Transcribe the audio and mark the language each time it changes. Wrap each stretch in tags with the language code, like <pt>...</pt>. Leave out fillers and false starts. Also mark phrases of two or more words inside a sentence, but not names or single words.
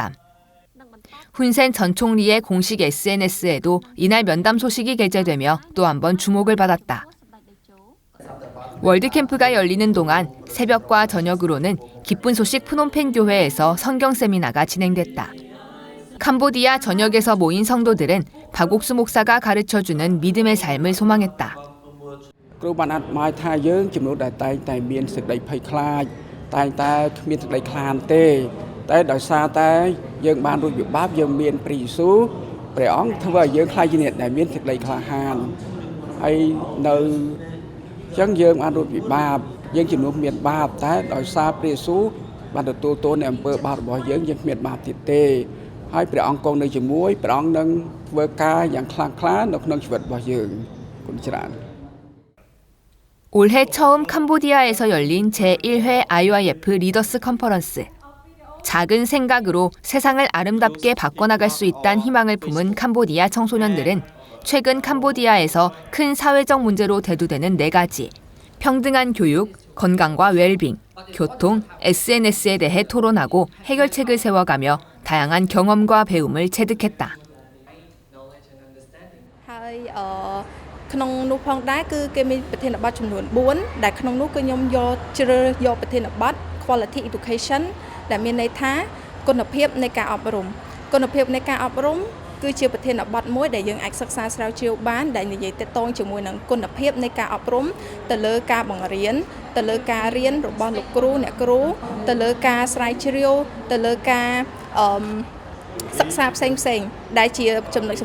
<ko>훈센 전 총리의 공식 SNS에도 이날 면담 소식이 게재되며 또 한 번 주목을 받았다. 월드캠프가 열리는 동안 새벽과 저녁으로는 기쁜 소식 푸놈펜 교회에서 성경 세미나가 진행됐다. 캄보디아 전역에서 모인 성도들은 박옥수 목사가 가르쳐주는 믿음의 삶을 소망했다.</ko> <km>គ្រូបានអត់មកថាយើងជំនួសដែលតែមានសេចក្តីភ័យខ្លាចតែគ្មានសេចក្តីខ្លាន ទេតែដោយសារតែយើងបានរួចវិបាកយើងមានព្រះយេស៊ូវព្រះអង្គធ្វើឲ្យយើងខ្លាចជាអ្នកដែលមានសេចក្តីក្លាហានហើយនៅចឹងយើងបានរួចវិបាកយើងជំនួសមានបាបតែដោយសារព្រះយេស៊ូវបានទទួលទោសនៃអំពើបាបរបស់យើងគ្មានបាបទៀតទេហើយព្រះអង្គគង់នៅជាមួយព្រះអង្គនឹងធ្វើការយ៉ាងខ្លាំងក្លានៅក្នុងជីវិតរបស់យើងគុណច្រើន</km> <ko>올해 처음 캄보디아에서 열린 제1회 IYF 리더스 컨퍼런스. 작은 생각으로 세상을 아름답게 바꿔나갈 수 있다는 희망을 품은 캄보디아 청소년들은 최근 캄보디아에서 큰 사회적 문제로 대두되는 4가지 평등한 교육, 건강과 웰빙, 교통, SNS에 대해 토론하고 해결책을 세워가며 다양한 경험과 배움을 체득했다.</ko> <km>ក្នុងនោះផងដែរគឺគេមានប្រធានបទចំនួន4ដែលក្នុងនោះគឺខ្ញុំយកជ្រើសយកប្រធានបទ</km> <en>quality education</en> <km>ដែលមានន័យថាគុណភាពនៃការអប់រំគុណភាពនៃការអប់រំគឺជាប្រធានបទមួយដែលយើងអាចសិក្សាស្រាវជ្រាវបានដែលនិ យាយទាក់ទងជាមួយនឹងគុណភាពនៃការអប់រំទៅលើការបង្រៀនទៅលើការរៀនរបស់លោកគ្រូអ្នកគ្រូទៅលើការស្រាវជ្រាវទៅលើការសិក្សាផ្សេងៗដែលជាចំណុចសំ</km>